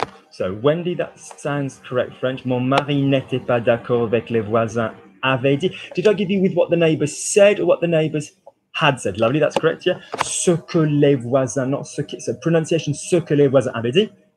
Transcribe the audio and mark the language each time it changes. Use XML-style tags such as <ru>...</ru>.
<en>So, Wendy, that sounds correct French.</en> <fr>Mon mari n'était pas d'accord avec les voisins avaient dit.</fr> <en>Did I give you with what the neighbors said or what the neighbors had said? Lovely, that's correct, yeah.</en> <fr>Ce que les voisins,</fr> <en>not</en> <fr>ce que,</fr> <en>so pronunciation,</en> <fr>ce que les voisins avaient dit.</fr>